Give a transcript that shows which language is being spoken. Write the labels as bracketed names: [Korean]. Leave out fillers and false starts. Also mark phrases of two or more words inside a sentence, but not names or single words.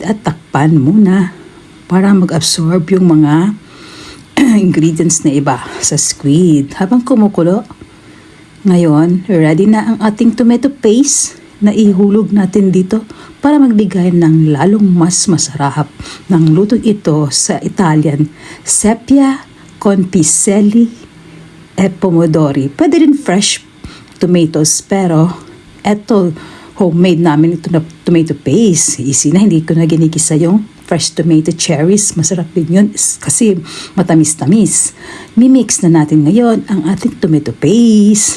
[Filipino] At takpan muna para mag-absorb yung mga ingredients na iba sa squid. Habang kumukulo, ngayon, ready na ang ating [English] tomato paste [Filipino] na ihulog natin dito para magbigay ng lalong mas masarap ng luto ito sa Italian [Italian] seppia con piselli e pomodori. [Filipino] Pwede rin [English] fresh tomatoes [Filipino] pero eto homemade namin ito na [English] tomato paste. [Filipino] Easy na, hindi ko na ginikisa yung [English] fresh tomato cherries. [Filipino] Masarap din yun kasi matamis-tamis. Mimix na natin ngayon ang ating [English] tomato paste.